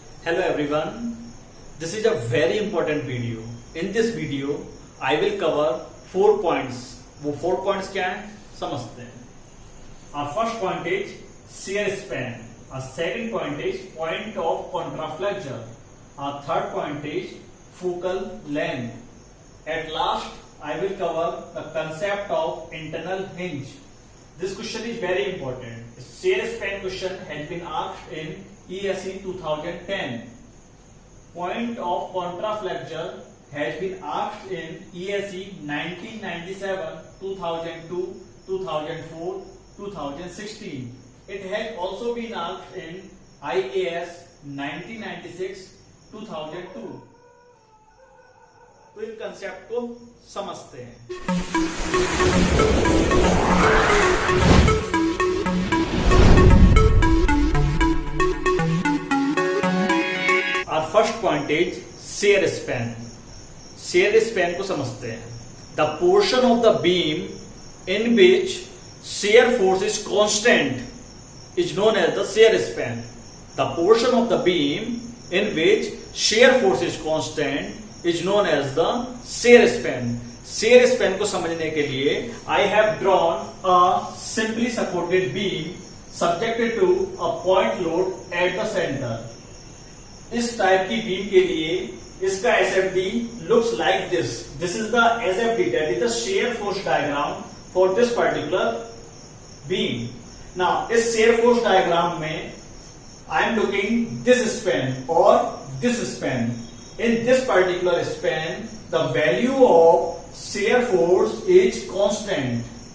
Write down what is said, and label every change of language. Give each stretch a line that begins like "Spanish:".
English: Hello everyone, this is a very important video. In this video, I will cover 4 points.
Hindi: वो 4 points क्या हैं समझते हैं.
English: Our first point is shear span. Our second point is point of contraflexure. Our third point is focal length. At last, I will cover the concept of internal hinge. This question is very important. Shear span question has been asked in ESE 2010. Point of contraflexure has been asked in ESE 1997, 2002, 2004, 2016. It has also been asked in IAS 1996, 2002.
Hindi: तो इन concept को समझते हैं.
English: Our first point is shear span.
Hindi: Shear span को समझते हैं.
English: The portion of the beam in which shear force is constant is known as the shear span. The portion of the beam in which shear force is constant is known as the shear span. Shear span
Hindi: को समझने के लिए
English: I have drawn a simply supported beam subjected to a point load at the center.
Hindi: इस type की beam के लिए इसका SFD
English: looks like this. This is the SFD, that is the shear force diagram for this particular beam. Now,
Hindi: इस
English: shear force diagram
Hindi: में
English: I am looking this span or this span. In this particular span, the value of shear force is constant.